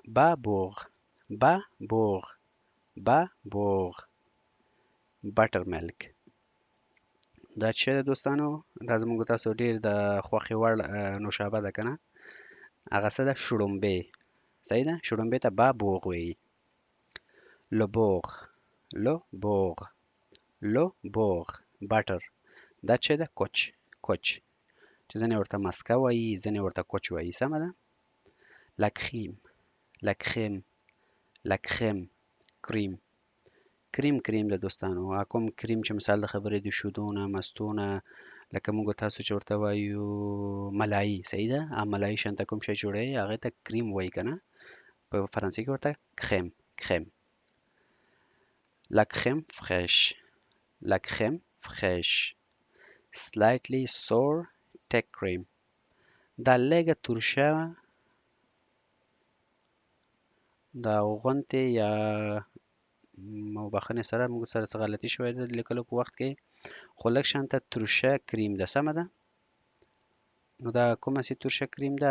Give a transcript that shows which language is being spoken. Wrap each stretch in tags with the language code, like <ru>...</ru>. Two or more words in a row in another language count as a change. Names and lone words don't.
<en>babeurre buttermilk.</en> <ps>دا څه ده دوستانو؟ دا زموږ تاسو ډیر د خوښې وړ نوشابه ده که نه، هغه څه ده؟ شړومبې، صحیح ده. شړومبې ته بابوغ وایي.</ps> <fr>le beurre</fr> <ps>بټر، دا څه ده؟ کوچ چې ځینې ورته مسکه وایي، ځینې ورته کوچ وایي، سمه ده.</ps> <fr>la crème</fr> <ps>کریم ده دوستانو. کوم کریم چې مثال د خبرې د شیدو نه، مستو نه، لکه موږ تاسو چې ورته وایو ملایي، صحیح ده. ملایي شانته کوم شی جوړوي، هغې ته کریم وایي که نه، په فرانسې کې ورته کریم.</ps> <fr>La crème fraîche</fr> <en>slightly sour thick cream،</en> <ps>دا لږه ترشه، دا غونتې یا بخښنې سره موږ سره څه غلطي شوې ده د لیکلو په وخت کې، خو لږ شانته ترشه کریم ده، سمه ده. نو دا کومه سي ترشه کریم ده؟</ps>